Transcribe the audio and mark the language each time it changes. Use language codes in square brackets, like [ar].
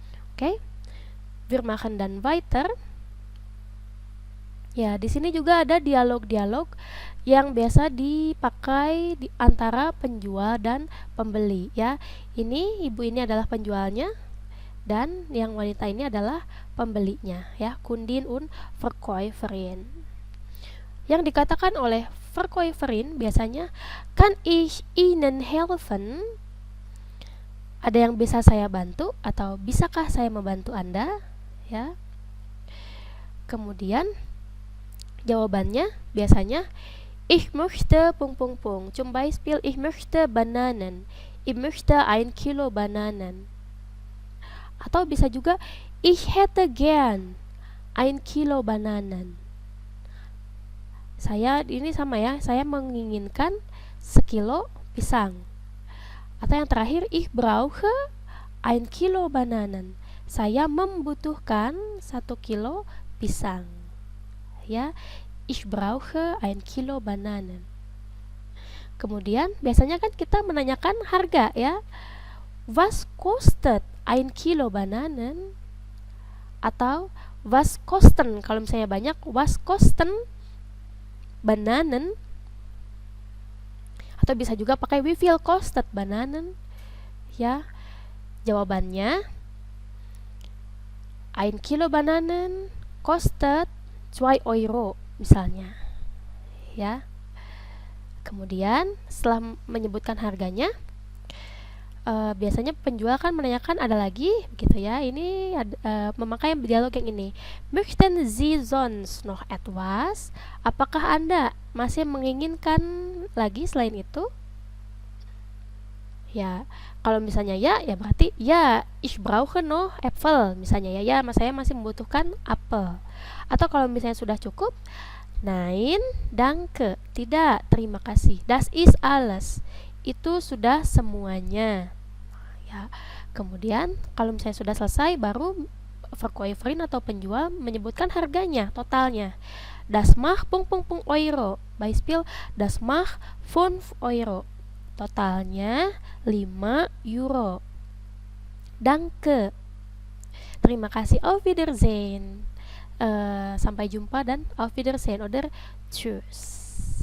[de] Oke. Wir machen dann weiter. [id] Ya, di sini juga ada dialog-dialog yang biasa dipakai di antara penjual dan pembeli, ya. Ini ibu ini adalah penjualnya dan yang wanita ini adalah pembelinya, ya. Kundin und Verkäuferin. Yang dikatakan oleh Verkäuferin biasanya, [de] kan ich Ihnen helfen? [id] Ada yang bisa saya bantu atau bisakah saya membantu Anda, ya. Kemudian jawabannya biasanya [de] ich möchte ... Zum Beispiel ich möchte Bananen. Ich möchte 1 Kilo Bananen. [id] Atau bisa juga [de] ich hätte gern 1 Kilo Bananen. [id] Saya ini sama, ya. Saya menginginkan 1 kilo pisang. Atau yang terakhir [de] ich brauche 1 Kilo Bananen. [id] Saya membutuhkan 1 kilo pisang. [de] Ya, ich brauche 1 Kilo Bananen. [id] Kemudian biasanya kan kita menanyakan harga, ya. [de] Was kostet 1 Kilo Bananen? Atau was kosten, [id] kalau misalnya banyak, [de] was kosten Bananen? [id] Atau bisa juga pakai [de] wie viel kostet Bananen? [id] Ya, jawabannya [de] 1 Kilo Bananen kostet 2 € [id] misalnya, ya. Kemudian setelah menyebutkan harganya, biasanya penjual kan menanyakan ada lagi, begitu, ya. Ini memakai dialog yang ini. [de] Möchten Sie sonst noch etwas? [id] Apakah Anda masih menginginkan lagi selain itu? Ya, kalau misalnya ya berarti ya, [de] ich brauche noch Äpfel, [id] misalnya, ya, saya masih membutuhkan apel. Atau kalau misalnya sudah cukup, [de] nein, danke, [id] tidak, terima kasih. [de] Das ist alles, [id] itu sudah semuanya, ya. Kemudian kalau misalnya sudah selesai, baru Verkäuferin atau penjual menyebutkan harganya, totalnya. [de] Das macht ... Euro. Beispiel, das macht 5 Euro. [id] Totalnya 5 euro. Danke. Terima kasih. [de] Auf Wiedersehen. [id] Sampai jumpa dan [de] auf Wiedersehen oder tschüss.